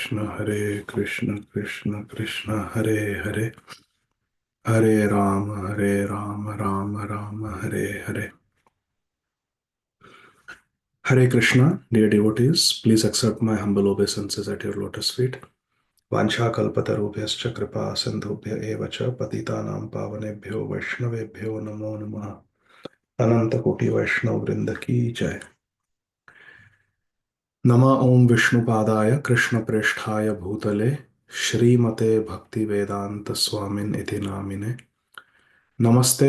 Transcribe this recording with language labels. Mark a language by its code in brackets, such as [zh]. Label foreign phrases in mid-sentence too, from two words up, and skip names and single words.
[sa] कृष्ण कृष्ण कृष्ण हरे हरे, हरे राम राम राम हरे हरे. [en] Hare Krishna, dear devotees, please accept my humble obeisances at your lotus feet. [sa] वंश कल्पतरुभ्यश्च कृपा सिन्धुभ्य एव च पतितानाम् पावनेभ्यो वैष्णवेभ्यो नमो नमः. [hi] अनन्त कोटि वैष्णव वृन्द की जय. [sa] नमः ॐ विष्णु पादाय कृष्ण प्रेष्ठाय भूतले श्रीमते भक्ति वेदान्त स्वामिन् इति नामिने नमस्ते